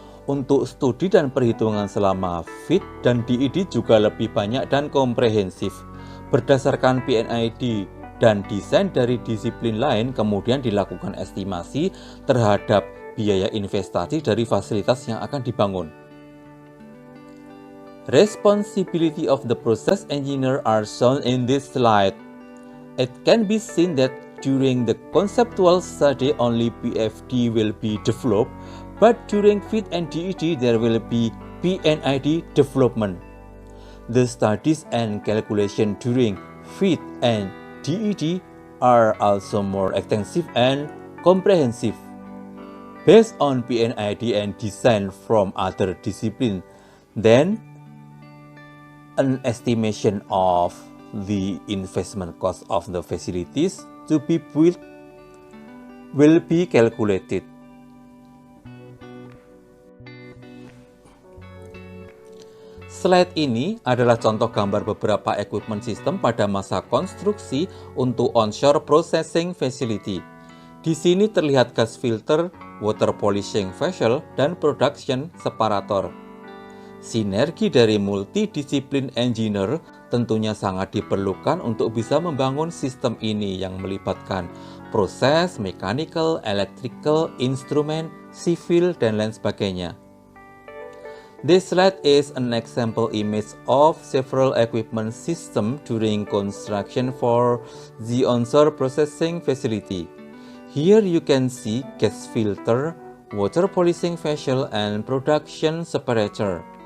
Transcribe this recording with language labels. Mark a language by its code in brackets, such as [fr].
[id] Untuk studi dan perhitungan selama FIT dan DED juga lebih banyak dan komprehensif. Berdasarkan PNID dan desain dari disiplin lain, kemudian dilakukan estimasi terhadap biaya investasi dari fasilitas yang akan dibangun. [en] Responsibility of the process engineer are shown in this slide. It can be seen that during the conceptual study only PFD will be developed, but during FIT and DED there will be PNID development. The studies and calculation during FIT and DED are also more extensive and comprehensive. Based on PNID and design from other disciplines, then an estimation of the investment cost of the facilities to be built will be calculated. [id] Slide ini adalah contoh gambar beberapa equipment system pada masa konstruksi untuk onshore processing facility. Di sini terlihat gas filter, water polishing vessel, dan production separator. Sinergi dari multidisiplin engineer tentunya sangat diperlukan untuk bisa membangun sistem ini yang melibatkan proses, mechanical, electrical, instrumen, civil, dan lain sebagainya. [en] This slide is an example image of several equipment system during construction for the onshore processing facility. Here you can see gas filter, water polishing vessel, and production separator.